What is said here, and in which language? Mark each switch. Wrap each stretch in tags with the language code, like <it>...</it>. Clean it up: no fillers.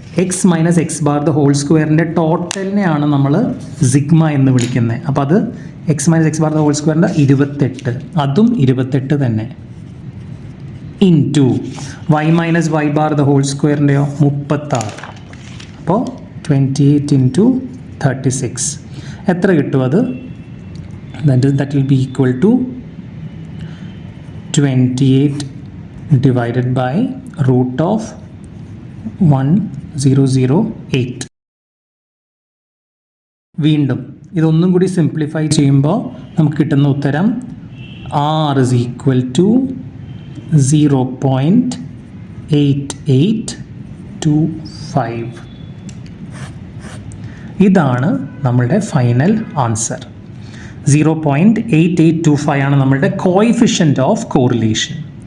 <en>x minus x bar the whole സ്ക്വയറിൻ്റെ ടോട്ടലിനെയാണ്</en> <ml>നമ്മൾ sigma എന്ന് വിളിക്കുന്നത്. അപ്പോൾ അത്</ml> <en>x minus x bar the whole സ്ക്വയറിൻ്റെ 28,</en> <ml>അതും 28 തന്നെ.</ml> <en>Into y minus y bar the whole സ്ക്വയറിൻ്റെയോ 36.</en> <ml>അപ്പോൾ 28 ഇൻറ്റു 36 എത്ര കിട്ടും? അത്</ml> <en>that will be equal to 28 divided by root of 1008.</en> <ml>വീണ്ടും ഇതൊന്നും കൂടി സിംപ്ലിഫൈ ചെയ്യുമ്പോൾ നമുക്ക് കിട്ടുന്ന ഉത്തരം</ml> <en>R is equal to</en> <ml>0.8825. ഇതാണ് നമ്മളുടെ ഫൈനൽ ആൻസർ. 0.8825 ആണ് നമ്മളുടെ കോഎഫിഷ്യൻ്റ് ഓഫ് കോറിലേഷൻ.</ml>